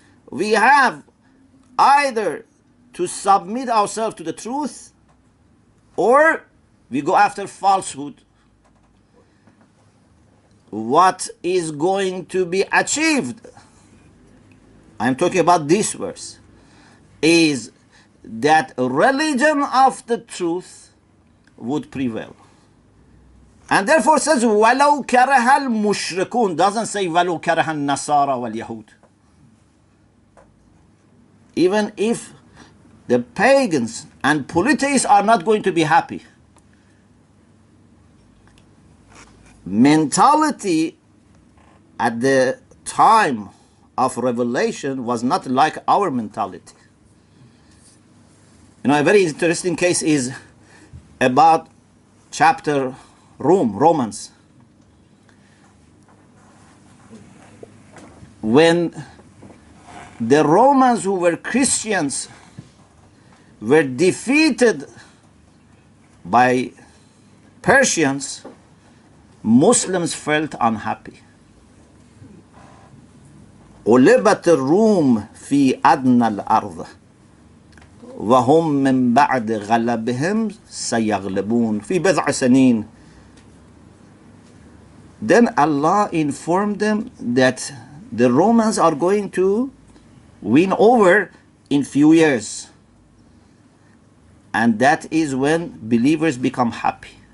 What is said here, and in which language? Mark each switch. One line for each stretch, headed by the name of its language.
English: We have either to submit ourselves to the truth, or we go after falsehood. What is going to be achieved, I'm talking about this verse, is that religion of the truth would prevail. And therefore says,
Arabic: وَلَوْ كَرَهَ الْمُشْرِكُونَ,
English: doesn't say
Arabic: وَلَوْ كَرَهَ النَّصَارَى وَالْيَهُودِ.
English: Even if the pagans and polytheists are not going to be happy. Mentality at the time of revelation was not like our mentality. You know, a very interesting case is about chapter Romans. When the Romans who were Christians were defeated by Persians, Muslims felt unhappy.
Arabic: غلبت الروم في أدنى الأرض وهم من بعد غلبهم سيغلبون في بضع سنين.
English: Then Allah informed them that the Romans are going to win over in few years. And that is when believers become happy.